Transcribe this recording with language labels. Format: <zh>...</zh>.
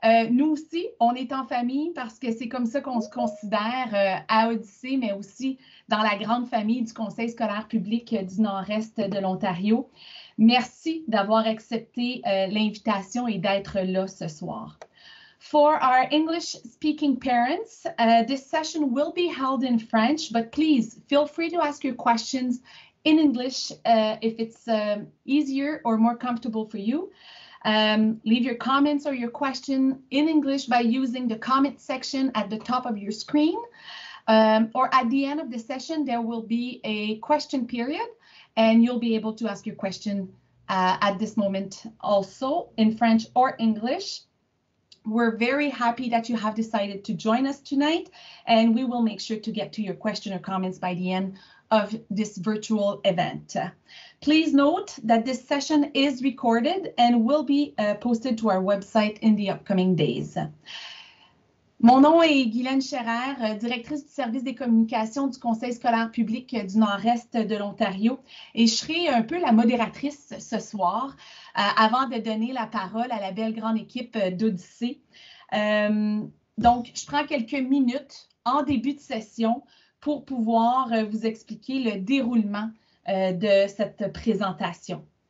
<fr>Nous aussi, on est en famille parce que c'est comme ça qu'on se considère à Odyssée, mais aussi dans la grande famille du Conseil scolaire public du Nord-Est de l'Ontario. Merci d'avoir accepté l'invitation et d'être là ce soir.</fr> <en>For our English-speaking parents, this session will be held in French, but please feel free to ask your questions in English if it's easier or more comfortable for you. Leave your comments or your question in English by using the comment section at the top of your screen. Or at the end of the session, there will be a question period, and you'll be able to ask your question at this moment also in French or English. We're very happy that you have decided to join us tonight, and we will make sure to get to your question or comments by the end of this virtual event. Please note that this session is recorded and will be posted to our website in the upcoming days.</en> <fr>Mon nom est Guylaine Scherer, directrice du service des communications du Conseil scolaire public du Nord-Est de l'Ontario, et je serai un peu la modératrice ce soir avant de donner la parole à la belle grande équipe d'Odyssée. Donc, je prends quelques minutes en début de session pour pouvoir vous expliquer le déroulement de cette présentation.</fr>